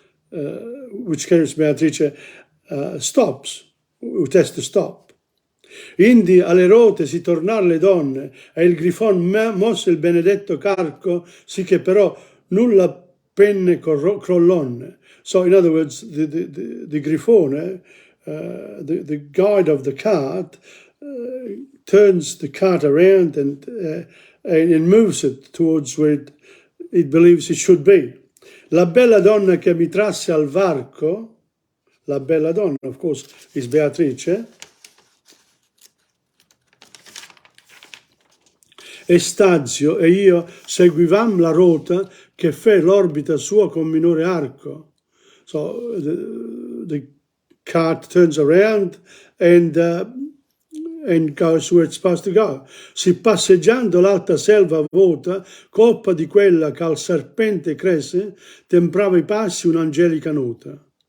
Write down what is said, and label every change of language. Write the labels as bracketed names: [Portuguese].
[English] which carries Beatrice, stops, who tries to stop. [Italian] Indi alle rote si tornar le donne, e il grifon mosse il benedetto carco, sì che però nulla penne crollonne. [English] So, in other words, the grifone, the guide of the cart, turns the cart around and moves it towards where it believes it should be. [Italian] La bella donna che mi trasse al varco, la bella donna, [English] of course, is Beatrice, [Italian] e Stazio e io seguivam la rota che fe l'orbita sua con minore arco. [English] So the cart turns around and goes where it's supposed to go. [Italian] Si passeggiando l'alta selva vuota, coppa di quella che al serpente cresce, temprava i passi un'angelica nota.